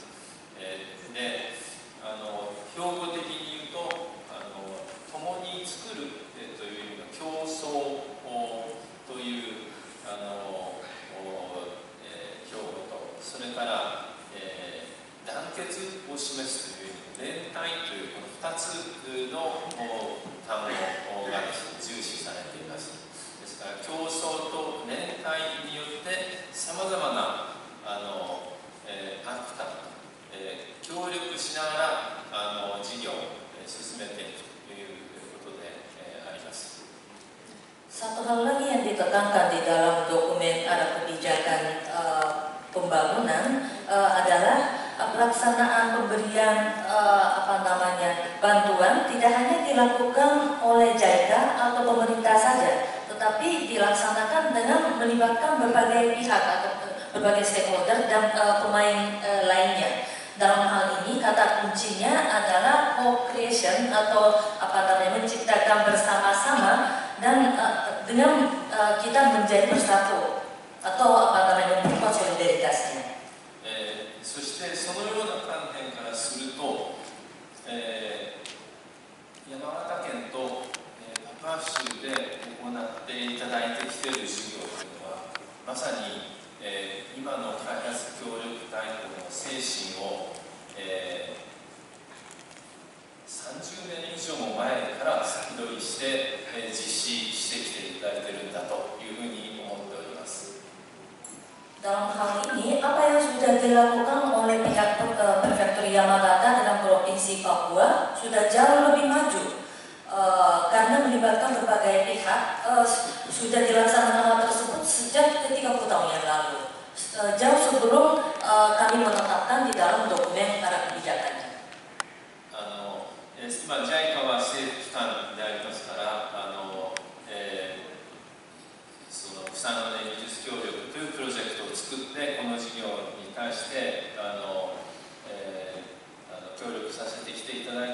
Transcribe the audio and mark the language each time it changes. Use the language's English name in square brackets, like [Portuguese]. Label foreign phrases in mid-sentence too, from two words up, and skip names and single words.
[Japanese] で、標語的に言うと共に作るという意味の競争という標語と、それから、団結を示すという連帯というこの2つの単語が重視されています。ですから競争と連帯によってさまざまなアクター、協力しながら事業を進めていくということであります。 [Indonesian] Satu hal lagi yang ditekankan di dalam dokumen arah kebijakan pembangunan adalah pelaksanaan pemberian bantuan tidak hanya dilakukan oleh JICA atau pemerintah saja, tetapi dilaksanakan dengan melibatkan berbagai pihak atau berbagai stakeholder dan pemain lainnya. Dalam hal ini kata kuncinya adalah co-creation atau menciptakan bersama-sama dan dengan kita menjadi bersatu atau memperkuat solidaritasnya. [Japanese] そしてそのような観点からすると、山形県とパパ州で行っていただいてきている事業というのはまさに、今の開発協力大綱の精神を、30年以上も前から先取りして、実施してきていただいているんだというふうに思っております。 [Indonesian] Dalam hal ini, apa yang sudah dilakukan oleh pihak Prefektur Yamagata dan Provinsi Papua sudah jauh lebih maju karena melibatkan berbagai pihak. Sudah dilaksanakan hal tersebut sejak 30 tahun yang lalu, jauh sebelum kami menetapkan di dalam dokumen arah kebijakannya. [Japanese] 今 JICA は政府機関でありますから、その草の根技術協力というプロジェクトを作ってこの事業に対して協力させてきていただい